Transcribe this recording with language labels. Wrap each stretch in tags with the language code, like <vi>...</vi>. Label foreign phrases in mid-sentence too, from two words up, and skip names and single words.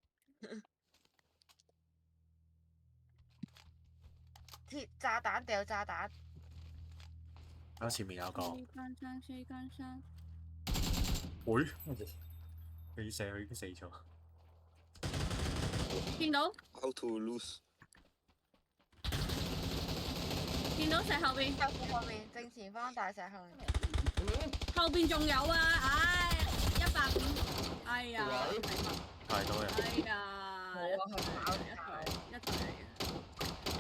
<yue>鐵炸彈掉炸彈。我前面有個。四間山。會？佢射佢已經死咗。見到。</yue> <en>How to lose？</en> <yue>見到石後邊。後面正前方大石後面。後邊仲有啊！唉，100點。哎呀。太多人。哎呀。冇啊，佢跑一隊嚟嘅。</yue>